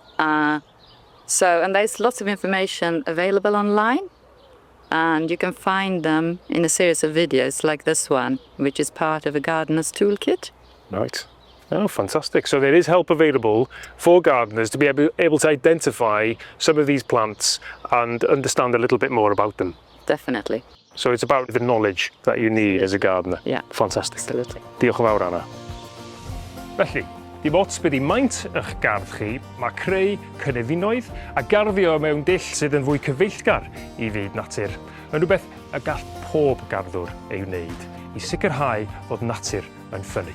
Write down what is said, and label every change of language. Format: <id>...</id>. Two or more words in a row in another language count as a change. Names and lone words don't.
<en>And there's lots of information available online, and you can find them in a series of videos like this one, which is part of a gardener's toolkit. Right. Oh, fantastic. So there is help available for gardeners to be able to identify some of these plants and understand a little bit more about them. Definitely. So it's about the knowledge that you need as a gardener. Yeah. Fantastic. Absolutely.</en> <cy>Diolch yn fawr, Anna. Felly, dim ots beth i maint eich gardd chi, mae creu cynefinoedd a garddio mewn dull sydd yn fwy cyfeillgar i fyd natur yn rhywbeth y gall pob garddwr ei wneud i sicrhau fod natur yn ffynnu.</cy>